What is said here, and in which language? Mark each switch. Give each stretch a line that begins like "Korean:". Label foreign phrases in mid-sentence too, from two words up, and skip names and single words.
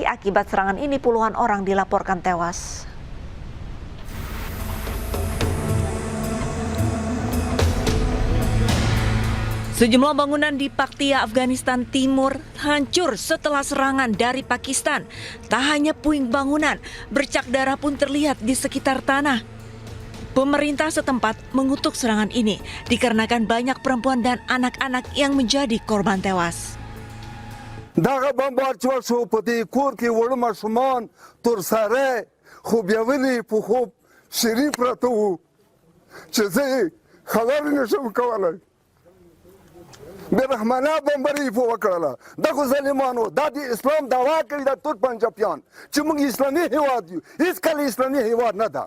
Indonesian: Akibat serangan ini puluhan orang dilaporkan tewas. Sejumlah bangunan di Paktia, Afghanistan Timur hancur setelah serangan dari Pakistan. Tak hanya puing bangunan, bercak darah pun terlihat di sekitar tanah. Pemerintah setempat mengutuk serangan ini dikarenakan banyak perempuan dan anak-anak yang menjadi korban tewas.
Pashto: دغه بمبار چې وشو په دې کور کې وړه ماشومان تر سره خو بیا ولې په خوب شریف پراته وو چې زه یې خبرې نشم کولی بې رحمانه بمبري په وکړله دغو ظالمانو دا د اسلام دعوا کوي د تور پنجابیان چې موږ اسلامي هیواد یو هېڅکله اسلامي هیواد نه ده